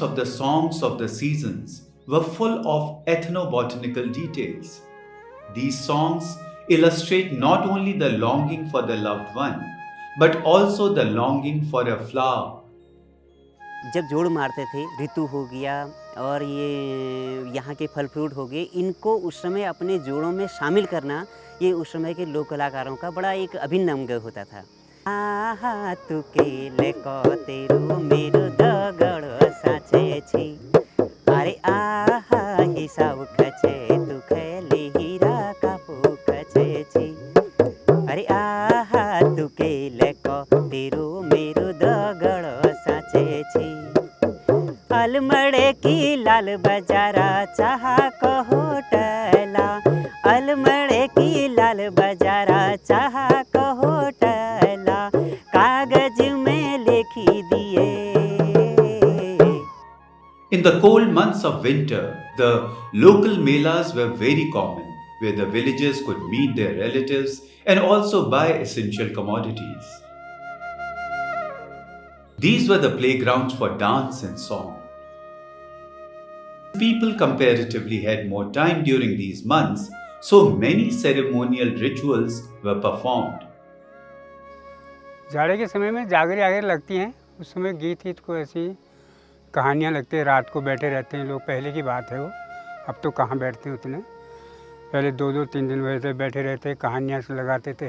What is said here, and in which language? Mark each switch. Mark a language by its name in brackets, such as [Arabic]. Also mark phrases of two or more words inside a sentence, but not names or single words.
[English] of the songs of the seasons were full of ethnobotanical details. These songs illustrate not only the longing for the loved one, but also the longing for a flower. [Hindi] जब जोड़ मारते थे, ऋतु हो गया और ये यहाँ के फल फ्रूट हो गए, इनको उस समय अपने जोड़ों में शामिल करना, ये उस समय के लोक कलाकारों का बड़ा एक अभिन्न अंग होता था। [Kumaoni] आहा तू केले को तेरू मेरो दगड़ साचे छी, अरे आहा हिसाब खचे तू खेले हीरा कापू खचे छी, अरे आहा तू केले को तेरू मेरो दगड़ साचे छी। अलमड़े की लाल बजारा चाहा को होटला, अलमड़े की लाल बाजारा चाहा कहो टला कागज में लिखी दिए। [English] In the cold months of winter, the local melas were very common, where the villagers could meet their relatives and also buy essential commodities. These were the playgrounds for dance and song. People comparatively had more time during these months, so many ceremonial rituals were performed. [Hindi] जाड़े के समय में जागरे आगरे लगती हैं, उस समय गीत वीत को ऐसी कहानियाँ लगती है, रात को बैठे रहते हैं लोग, पहले की बात है वो, अब तो कहाँ बैठते हैं उतने। पहले 2-2 3 दिन बैठे रहते, कहानियाँ से लगाते थे।